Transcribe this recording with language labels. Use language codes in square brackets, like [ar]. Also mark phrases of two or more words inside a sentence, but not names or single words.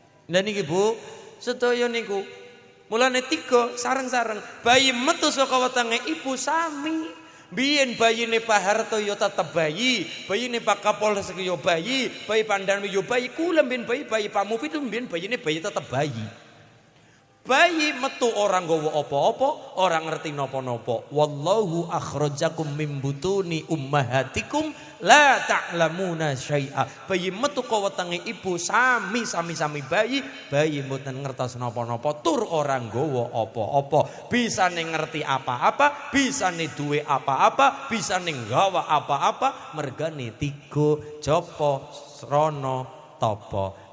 [jv] Lah niki Bu, sedaya niku mulane 3 sareng-sareng bayi metu saka wetenge ibu sami. Biyen bayine Pak Harto ya tetep bayi, bayine Pak Kapolres ya bayi, bayi Pandanwi ya bayi, kula mbiyen bayi Pak Mufid mbiyen bayine bayi tetep bayi. Bayi metu orang nggawa apa-apa, orang ngerti napa-napa. [ar] والله أخرجكم من بطون أمهاتكم لا تعلمون شيئا. [jv] Bayi metu ka wetenge ibu sami bayi mboten ngertos napa-napa, tur orang nggawa apa-apa. Bisane ngerti apa-apa, bisane duwe apa-apa, bisane nggawa apa-apa, mergane 3 japa srana tapa.